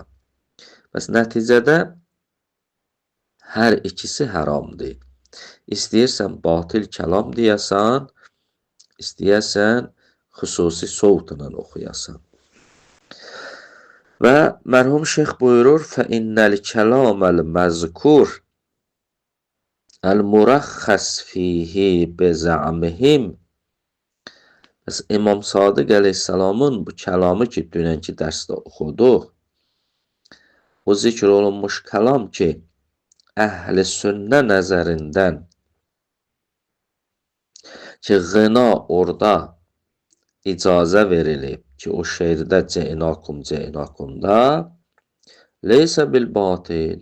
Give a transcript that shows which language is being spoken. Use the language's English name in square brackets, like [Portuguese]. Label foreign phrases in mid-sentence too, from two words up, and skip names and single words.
[Azerbaijani] Bəs nəticədə hər ikisi haramdır. İstəyirsən batil kəlam deyəsən, istəyirsən xüsusi soutla oxuyasan. Və mərhum şeyx buyurur, [Arabic] فَإِنَّ الْكَلَامَ الْمَذْكُورِ الْمُرَخَّصْ فِيهِ بِزَعْمِهِمْ. [Azerbaijani] Bəs İmam Sadiq əleyhissalamın bu kəlamı ki, dünənki dərsdə oxuduq, o zikr olunmuş kəlam ki, əhl-i sünnə nəzərindən ki, Ğina orada icazə verilib ki, o şeirdə ceynakum, ceynakumda [Arabic] ليس بالباطل.